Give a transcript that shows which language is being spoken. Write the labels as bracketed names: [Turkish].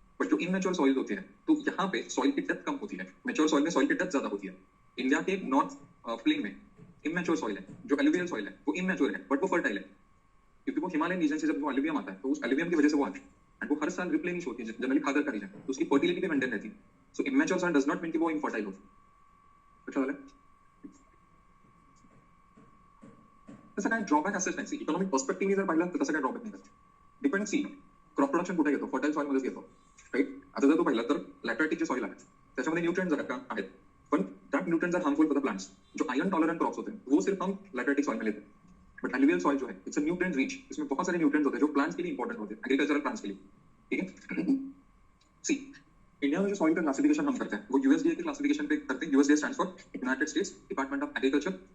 [Hindi] But जो इनमैच्योर soil होती है तो यहाँ पे सॉइल की डेप्थ कम होती है, मैच्योर सॉइल में सॉइल की डेप्थ ज्यादा होती है। इंडिया के नॉर्थ प्लेन में इमैच्योर सॉइल है, जो एलुवियल सॉइल है वो इमैच्योर है बट वो फर्टाइल है, क्योंकि वो हिमालयन रीजन से जब वो एलुवियम आता है तो उस एलुवियम की वजह से वो आती है एंड वो हर साल रिप्लेनिश होती है, जनरली खादर का रीजन, तो उसकी फर्टिलिटी भी मेंटेन रहती है। [English] so immature soil does not mean [Hindi] कि वो इनफर्टाइल हो। [Marathi] अच्छा वाला तसं काय ड्रॉबॅक असेच नाही, इकॉनॉमिक पर्स्पेक्टिव्ह जर पाहिलं तर तसं काय ड्रॉबॅक नाही, डिपेंड सी क्रॉप प्रोडक्शन कुठे घेतो, फर्टाइल सॉइल मध्येच घेतो, राईट। आता जर तो पाहिलं तर लॅटराइटिक जे सॉइल आहे त्याच्यामध्ये न्यूट्रिएंट्स आहेत पण [English] That nutrients are harmful for the plants. [Hindi] जो आयरन टॉलरेंट क्रॉप्स होते हैं वो सिर्फ हम लैटराइटिक सॉइल में लेते हैं, बट एलुवियल सॉइल जो है [English] it's a nutrient rich, [Hindi] इसमें बहुत सारे न्यूट्रिएंट्स होते हैं जो प्लांट्स के लिए इंपॉर्टेंट होते हैं, एग्रीकल्चरल प्लांट्स के लिए, ठीक है। सी इंडिया में जो सॉइल का क्लासिफिकेशन हम करते हैं वो यूएसडीए के क्लासिफिकेशन पे करते हैं, USDA stands for United states department of agriculture.